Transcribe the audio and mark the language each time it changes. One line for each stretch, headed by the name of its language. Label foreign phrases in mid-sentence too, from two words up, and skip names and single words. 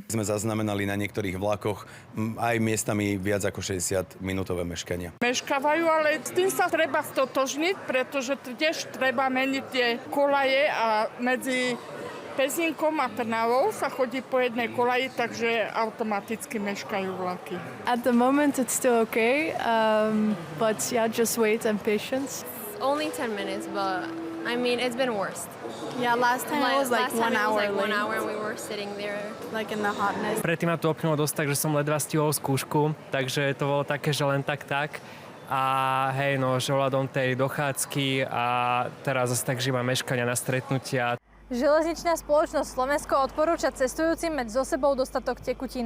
Slovak: Sme zaznamenali na niektorých vlakoch aj miestami viac ako 60-minútové meškania. Meškávajú, ale s tým sa treba stotožniť, pretože tiež treba meniť tie kolaje a medzi Pezinkom a Trnavou sa chodí po jednej kolaji, takže automaticky meškajú vlaky.
English: At the moment it's still okay, but yeah, just wait and patience. Only 10 minutes, but I mean, it's been worse. Yeah, last time it was like 1 hour late. 1 late. hour and we were sitting there. Like in the hotness.
Slovak: Predtým ma to opnulo dosť tak, že som ledva stihol skúšku, takže to bolo také, že len tak. A hej, no, že ohľadom tej dochádzky a teraz zase tak, že mám meškania na stretnutia. Železničná spoločnosť Slovensko odporúča cestujúcim mať so sebou dostatok tekutín.